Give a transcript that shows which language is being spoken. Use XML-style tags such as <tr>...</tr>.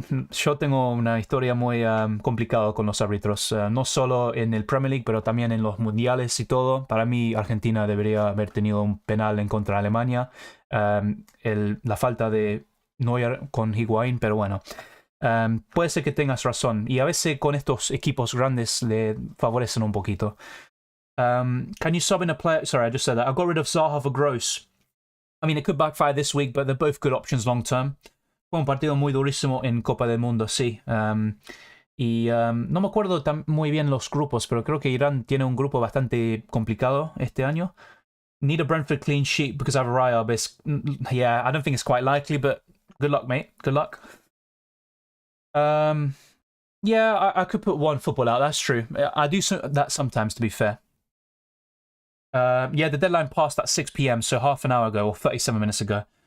<es>Yo tengo una historia muy complicada con los árbitros, no solo en el Premier League, pero también en los mundiales y todo. Para mí, Argentina debería haber tenido un penal en contra de Alemania. La falta de Neuer con Higuaín, pero bueno. Puede ser que tengas razón. Y a veces con estos equipos grandes le favorecen un poquito.</es> <en>Can you sub in a player? Sorry, I just said that. I got rid of Zaha for Gross. I mean, it could backfire this week, but they're both good options long term.</en> <es>Fue un partido muy durísimo en Copa del Mundo, sí. No me acuerdo muy bien los grupos, pero creo que Irán tiene un grupo bastante complicado este año.</es> <en>Need a Brentford clean sheet because I have a Raya, but yeah, I don't think it's quite likely, but good luck, mate. Good luck. Yeah, I could put one football out, that's true. I do that sometimes, to be fair. Yeah, the deadline passed at 6 p.m, so half an hour ago, or 37 minutes ago.</en>